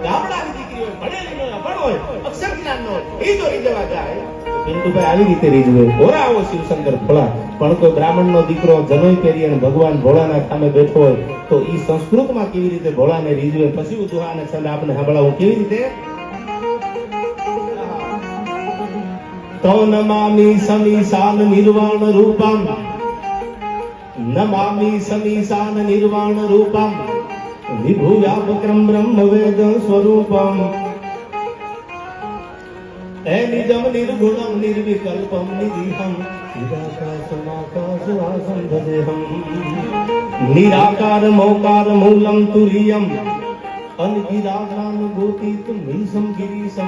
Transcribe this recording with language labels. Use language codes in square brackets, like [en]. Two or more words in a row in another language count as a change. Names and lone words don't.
[gu] ગામડાની દીકરીઓ ભણેલી ન હોય, અભણ હોય, અક્ષર જ્ઞાન ન હોય, એ તો રીઝવા જાય. પિન્ટુભાઈ આવી રીતે રીઝવે, ઓરા આવો શિવશંકર ભોળા. પણ કોઈ બ્રાહ્મણ નો દીકરો જનોઈ પહેરી અને ભગવાન ભોળાના સામે બેઠો હોય તો એ સંસ્કૃતમાં કેવી રીતે ભોળાને રીઝવે? પછી દુહા અને છંદ આપણે સંભળાવું કેવી રીતે. [sa] तो नमामि समीशान निर्वाण रूपम, नमामि समीशान निर्वाण रूपम, विभुव्यापक्रम ब्रह्म वेद स्वरूपम, निजम निर्गुणम निर्विकल्पम निरीहम, निराकाशमाकाशवासं भजेहम, निराकार मोकार मूलम तुरीयम, अनगिरागानुभूतितुम मीशम गिरीशम.